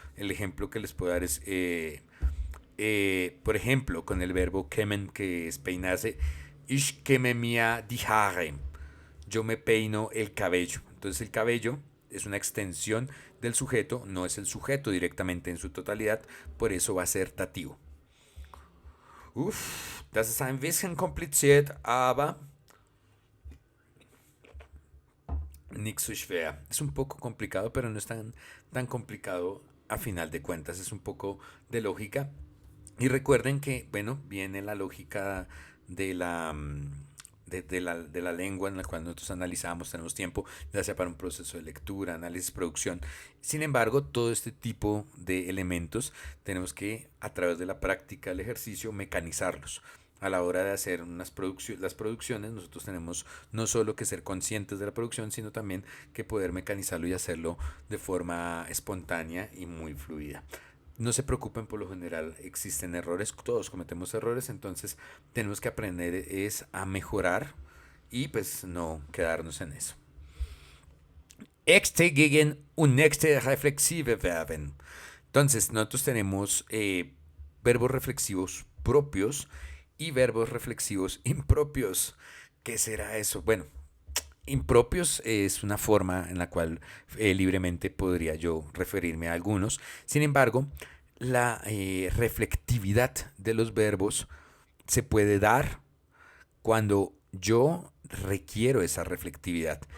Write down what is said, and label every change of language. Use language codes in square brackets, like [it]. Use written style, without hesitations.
[es] El ejemplo que les puedo dar es, por ejemplo, con el verbo kämen, que es peinarse, [de] ich kämme mir die Haare. [es] Yo me peino el cabello. Entonces el cabello es una extensión del sujeto, no es el sujeto directamente en su totalidad, por eso va a ser dativo. [de] Das ist ein bisschen kompliziert, aber nicht so schwer. [es] Es un poco complicado, pero no es tan complicado a final de cuentas. Es un poco de lógica. Y recuerden que, bueno, viene la lógica de la lengua en la cual nosotros analizamos, tenemos tiempo, ya sea para un proceso de lectura, análisis, producción. Sin embargo, todo este tipo de elementos tenemos que, a través de la práctica, el ejercicio, mecanizarlos. A la hora de hacer las producciones, nosotros tenemos no solo que ser conscientes de la producción, sino también que poder mecanizarlo y hacerlo de forma espontánea y muy fluida. No se preocupen, por lo general existen errores, todos cometemos errores, entonces tenemos que aprender es a mejorar y pues no quedarnos en eso. [de] Echte gegen und nächste reflexive Verben. [es] Entonces nosotros tenemos verbos reflexivos propios y verbos reflexivos impropios. ¿Qué será eso? Bueno, impropios es una forma en la cual libremente podría yo referirme a algunos. Sin embargo, la reflectividad de los verbos se puede dar cuando yo requiero esa reflectividad.